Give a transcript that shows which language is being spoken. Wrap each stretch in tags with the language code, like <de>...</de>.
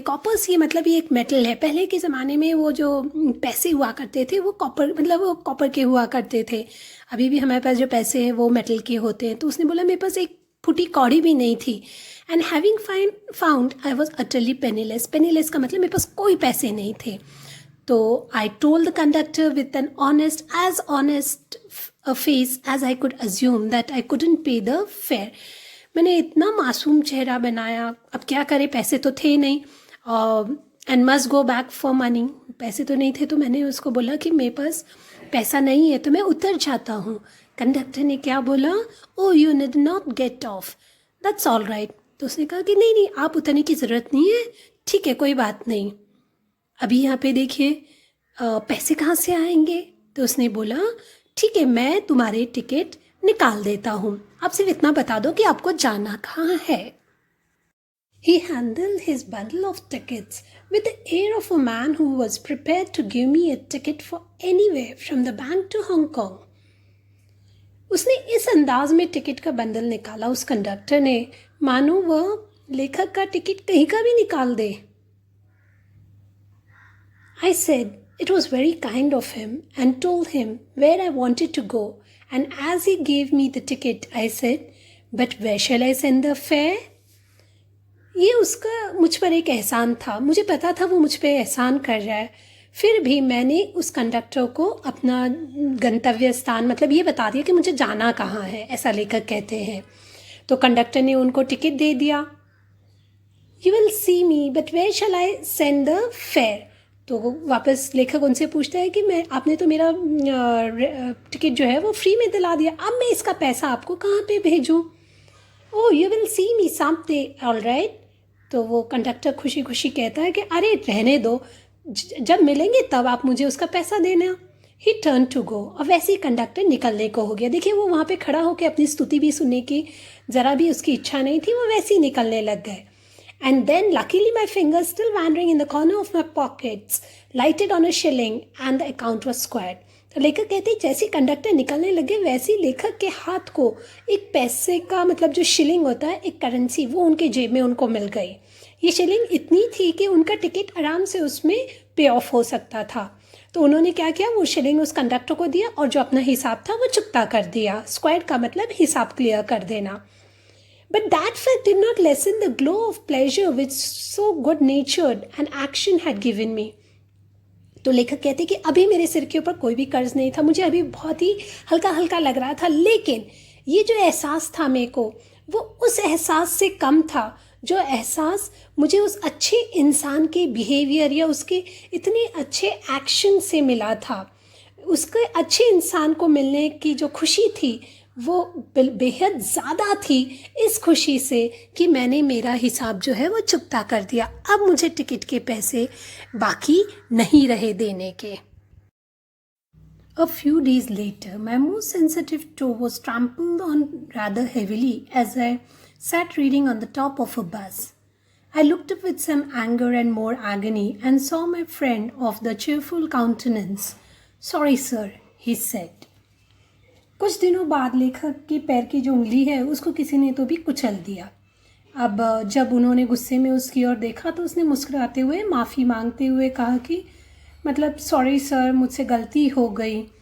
<hi>Cowper's ये मतलब ये एक मेटल है, पहले के ज़माने में वो जो पैसे हुआ करते थे वो कॉपर, मतलब वो कॉपर के हुआ करते थे। अभी भी हमारे पास जो पैसे हैं वो मेटल के होते हैं। तो उसने बोला मेरे पास एक फुटी कौड़ी भी नहीं थी।</hi> <en>And having found I was utterly penniless.</en> <hi>Penniless का मतलब मेरे पास कोई पैसे नहीं थे।</hi> <en>तो I told the conductor with an honest a face as I could assume that I couldn't pay the fare.</en> <hi>मैंने इतना मासूम चेहरा बनाया, अब क्या करे, पैसे तो थे नहीं,</hi> <en>and must go back for money,</en> <hi>पैसे तो नहीं थे। तो मैंने उसको बोला कि मेरे पास पैसा नहीं है तो मैं उतर जाता हूँ। कंडक्टर ने क्या बोला,</hi> <en>Oh you need not get off, that's all right.</en> <hi>तो उसने कहा कि नहीं नहीं आप उतरने की ज़रूरत नहीं है, ठीक है कोई बात नहीं। अभी यहाँ पे देखिए पैसे कहाँ से आएंगे। तो उसने बोला ठीक है मैं तुम्हारे टिकट निकाल देता हूँ, आप सिर्फ इतना बता दो कि आपको जाना कहाँ है।</hi> <en>He handled his bundle of tickets with the air of a man who was prepared to give me a ticket for anywhere from the bank to Hong Kong.</en> <hi>उसने इस अंदाज में टिकट का बंडल निकाला उस कंडक्टर ने, मानो वह लेखक का टिकट कहीं का भी निकाल दे.</hi> <en>I said it was very kind of him and told him where I wanted to go, and as he gave me the ticket I said, but where shall I send the fare?</en> <hi>ये उसका मुझ पर एक एहसान था, मुझे पता था वो मुझ पर एहसान कर रहा है. फिर भी मैंने उस कंडक्टर को अपना गंतव्य स्थान मतलब ये बता दिया कि मुझे जाना कहाँ है, ऐसा लेखक कहते हैं. तो कंडक्टर ने उनको टिकट दे दिया.</hi> <en>You will see me, but where shall I send the fare?</en> <hi>तो वापस लेखक उनसे पूछता है कि आपने तो मेरा टिकट जो है वो फ्री में दिला दिया, अब मैं इसका पैसा आपको कहाँ पे भेजूँ?</hi> <en>Oh you will see me someday, all right.</en> <hi>तो वो कंडक्टर खुशी खुशी कहता है कि अरे रहने दो, जब मिलेंगे तब आप मुझे उसका पैसा देना.</hi> <en>He turn to go.</en> <hi>और वैसे ही कंडक्टर निकलने को हो गया. देखिए वो वहाँ पे खड़ा होकर अपनी स्तुति भी सुनने की ज़रा भी उसकी इच्छा नहीं थी, वो वैसे ही निकलने लग गए.</hi> <en>And then luckily my fingers still wandering in the corner of my pockets lighted on a shilling and the account was squared.</en> <hi>तो लेखक कहते हैं जैसे कंडक्टर निकलने लगे वैसे ही लेखक के हाथ को एक पैसे का मतलब जो शिलिंग होता है, एक करेंसी, वो उनके जेब में उनको मिल गई. ये शिलिंग इतनी थी कि उनका टिकट आराम से उसमें पे ऑफ हो सकता था. तो उन्होंने क्या किया, वो शिलिंग उस कंडक्टर को दिया और जो अपना हिसाब था वो चुकता कर दिया. स्क्वायर का मतलब हिसाब क्लियर कर देना.</hi> <en>But that fact did not lessen the glow of pleasure which so good-natured an action had given me.</en> <hi>तो लेखक कहते हैं कि अभी मेरे सिर के ऊपर कोई भी कर्ज नहीं था, मुझे अभी बहुत ही हल्का हल्का लग रहा था, लेकिन ये जो एहसास था मेरे को, वो उस एहसास से कम था जो एहसास मुझे उस अच्छे इंसान के बिहेवियर या उसके इतने अच्छे एक्शन से मिला था. उसके अच्छे इंसान को मिलने की जो खुशी थी वो बेहद ज़्यादा थी इस खुशी से कि मैंने मेरा हिसाब जो है वो चुकता कर दिया. अब मुझे टिकट के पैसे बाकी नहीं रहे देने के.</hi> <en>A few days later, my most sensitive toe was trampled on rather heavily as I sat reading on the top of a bus. I looked up with some anger and more agony and saw my friend of the cheerful countenance. Sorry, sir, he said.</en> <hi>कुछ दिनों बाद लेखक के पैर की जो उंगली है उसको किसी ने तो भी कुचल दिया. अब जब उन्होंने गुस्से में उसकी ओर देखा तो उसने मुस्कुराते हुए माफ़ी मांगते हुए कहा कि मतलब</hi> <en>sorry sir,</en> <hi>मुझसे गलती हो गई.</hi>